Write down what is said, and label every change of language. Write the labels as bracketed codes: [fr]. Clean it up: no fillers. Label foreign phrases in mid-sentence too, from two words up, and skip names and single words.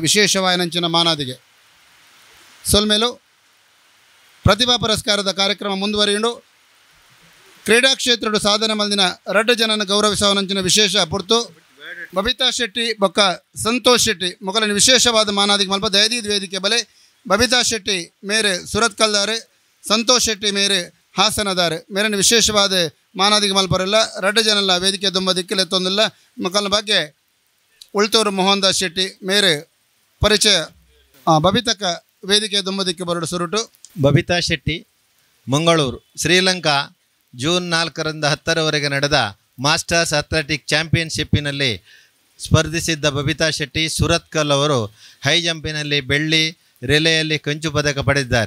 [tcy] ವಿಶೇಷವಾಯನಂಚಿನ ಮಾನಾದಿಗೆ ಸೊಲ್ಮೇಲು ಪ್ರತಿಭಾ ಪುರಸ್ಕಾರದ ಕಾರ್ಯಕ್ರಮ ಮುಂದುವರಿಯುಂಡು ಕ್ರೀಡಾ ಕ್ಷೇತ್ರದ ಸಾಧನೆ ಮಲ್ದಿನ 2 ಜನನ ಗೌರವಿಸುವನಂಚಿನ ವಿಶೇಷ ಪುರ್ತು ಬಬಿತಾ ಶೆಟ್ಟಿ ಬೊಕ್ಕ ಸಂತೋಷ್ ಶೆಟ್ಟಿ ಮೊಗಲಿನ ವಿಶೇಷವಾದ ಮಾನಾದಿಗೆ ಮಲ್ಪ ದಯದೀದ್ ವೇದಿಕೆ ಬಲೆ ಬಬಿತಾ ಶೆಟ್ಟಿ ಮೇರೆ ಸುರತ್ಕಲ್ದಾರೆ, ಸಂತೋಷ್ ಶೆಟ್ಟಿ ಮೇರೆ ಹಾಸನದಾರೆ ಮೇರಿನ ವಿಶೇಷವಾದ ಮಾನಾದಿಗೆ ಮಲ್ಪರೆಲ್ಲ ರಡ್ಡು ಜನಲ್ಲ ವೇದಿಕೆ ತುಂಬ ದಿಕ್ಕಿಲ್ಲ ಎತ್ತೊಂದಿಲ್ಲ ಮಕ್ಕಳ ಬಗ್ಗೆ ಉಳ್ತೂರು ಮೋಹನ್ ದಾಸ್ ಶೆಟ್ಟಿ ಮೇರೆ ಪರಿಚಯ ಬಬಿತಕ್ಕ ವೇದಿಕೆ ತುಂಬ ದಿಕ್ಕೆ ಬರಡು ಸುರುಟು. ಬಬಿತಾ ಶೆಟ್ಟಿ, ಮಂಗಳೂರು. [kn] ಶ್ರೀಲಂಕಾ ಜೂನ್ 4ರಿಂದ 10ರವರೆಗೆ ನಡೆದ ಮಾಸ್ಟರ್ಸ್ ಅಥ್ಲೆಟಿಕ್ ಚಾಂಪಿಯನ್ಶಿಪ್ಪಿನಲ್ಲಿ ಸ್ಪರ್ಧಿಸಿದ್ದ ಬಬಿತಾ ಶೆಟ್ಟಿ ಸುರತ್ಕಲ್ ಅವರು ಹೈ ಜಂಪಿನಲ್ಲಿ ಬೆಳ್ಳಿ, ರಿಲೆಯಲ್ಲಿ ಕಂಚು ಪದಕ ಪಡೆದಿದ್ದಾರೆ.